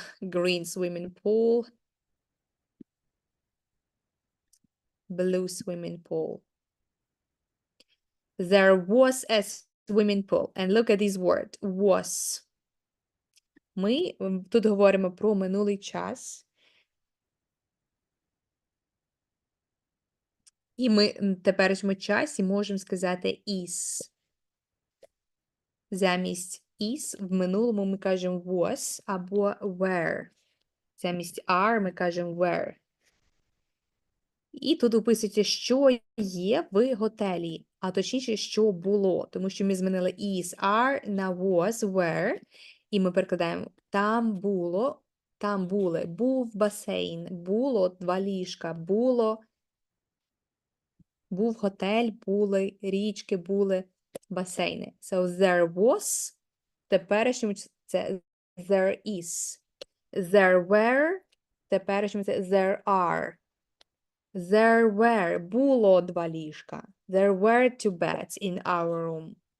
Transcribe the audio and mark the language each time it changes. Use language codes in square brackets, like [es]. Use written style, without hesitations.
[en] Green swimming pool. Blue swimming pool. There was a swimming pool. And look at this word. Was. [uk] Ми тут говоримо про минулий час. І ми в теперішньому часі можемо сказати is. Замість is в минулому ми кажемо was або were. Замість are ми кажемо were. І тут описується, що є в готелі, а точніше, що було. Тому що ми змінили is, are на was, were. І ми перекладаємо там було, там були, був басейн, було 2 ліжка, був готель, були річки, були басейни. [en] So there was, [uk] теперішньому це [en] there is. There were, [uk] теперішньому це [en] there are. There were, [uk] було 2 ліжка. [en] There were 2 beds in our room.